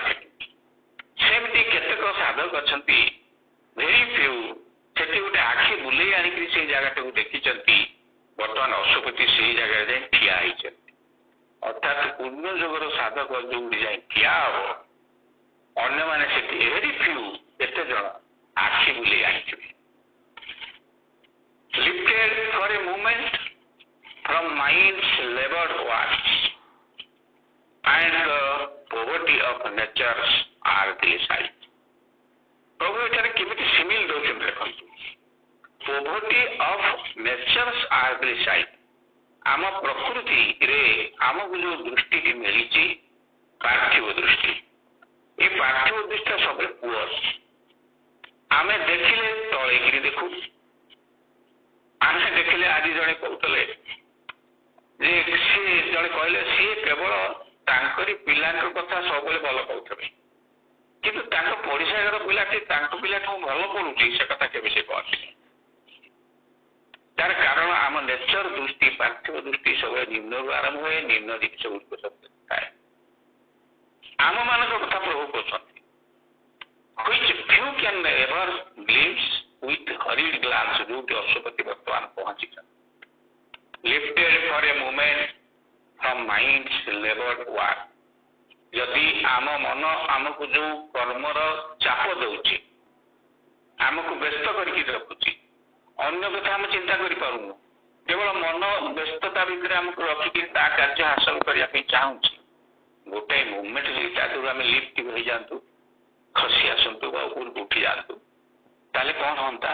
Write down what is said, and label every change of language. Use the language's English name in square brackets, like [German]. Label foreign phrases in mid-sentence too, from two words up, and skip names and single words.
[Odia] ସେମିତି କେତେକ ସାଧକ ଅଛନ୍ତି, [English] very few, [Odia] ସେଠି ଗୋଟେ ଆଖି ବୁଲେଇ ଆଣିକି ସେଇ ଜାଗାଟାକୁ ଦେଖିଛନ୍ତି। ବର୍ତ୍ତମାନ ଅଶୋକତି ସେଇ ଜାଗାରେ ଯାଇ ଠିଆ ହେଇଛନ୍ତି। ଅର୍ଥାତ୍ ପୂର୍ଣ୍ଣ ଯୁଗର ସାଧକ ଯୋଉଠି ଯାଇ ଠିଆ ହବ, ଅନ୍ୟମାନେ ସେଠି [English] very few, [Odia] କେତେ ଜଣ ଆଖି ବୁଲେଇ ଆଣିଥିବେ। [English] Lifted for a moment from mind's labored works and the poverty of natures are glorified. [Odia] ପ୍ରଭୁ ଏଠାରେ କେମିତି ସିମିଲ ଦଉଛନ୍ତି ଦେଖନ୍ତୁ। [English] poverty of natures are glorified. [Odia] ଆମ ପ୍ରକୃତିରେ ଆମକୁ ଯୋଉ ଦୃଷ୍ଟିଟି ମିଳିଛି ପାର୍ଥିବ ଦୃଷ୍ଟି, ଏ ପାର୍ଥିବ ଦୃଷ୍ଟିଟା ସବୁବେଳେ ପୁଅର। ଆମେ ଦେଖିଲେ ତଳେଇକିରି ଦେଖୁ। ଆମେ ଦେଖିଲେ ଆଜି ଜଣେ କହୁଥିଲେ ଯେ ସିଏ ଜଣେ କହିଲେ ସିଏ କେବଳ ତାଙ୍କରି ପିଲାଙ୍କ କଥା ସବୁବେଳେ ଭଲ କହୁଥିବେ, କିନ୍ତୁ ତାଙ୍କ ପଡିଶା ଘର ପିଲାଟି ତାଙ୍କ ପିଲାଠୁ ଭଲ ପଡୁଛି ସେ କଥା କେବେ ସେ କହନ୍ତି। ତାର କାରଣ ଆମ ନେଚର ଦୃଷ୍ଟି, ପାର୍ଥିବ ଦୃଷ୍ଟି ସବୁବେଳେ ନିମ୍ନରୁ ଆରମ୍ଭ ହୁଏ, ନିମ୍ନ ଜିନିଷ ଗୁଡ଼ିକ ସବୁ ଥାଏ। ଆମମାନଙ୍କ କଥା ପ୍ରଭୁ କହୁଛନ୍ତି, [English] which few can ever glimpse with hurried glance, [Odia] ଯୋଉଠି ଅଶୋକତି ବର୍ତ୍ତମାନ ପହଞ୍ଚିଛନ୍ତି। [English] lifted for a moment from mind's labored work. [Odia] ଯଦି ଆମ ମନ ଆମକୁ ଯୋଉ କର୍ମର ଚାପ ଦଉଛି, ଆମକୁ ବ୍ୟସ୍ତ କରିକି ରଖୁଛି, ଅନ୍ୟ କଥା ଆମେ ଚିନ୍ତା କରିପାରୁନୁ, କେବଳ ମନ ବ୍ୟସ୍ତତା ଭିତରେ ଆମକୁ ରଖିକି ତା କାର୍ଯ୍ୟ ହାସଲ କରିବା ପାଇଁ ଚାହୁଁଛି, ଗୋଟାଏ ମୁଭମେଣ୍ଟ ଯଦି ତା ଦେହରୁ ଆମେ ଲିଫ୍ଟ ହେଇଯାଆନ୍ତୁ, ଖସି ଆସନ୍ତୁ ବା ଉପରକୁ ଉଠି ଯାଆନ୍ତୁ, ତାହେଲେ କଣ ହୁଅନ୍ତା?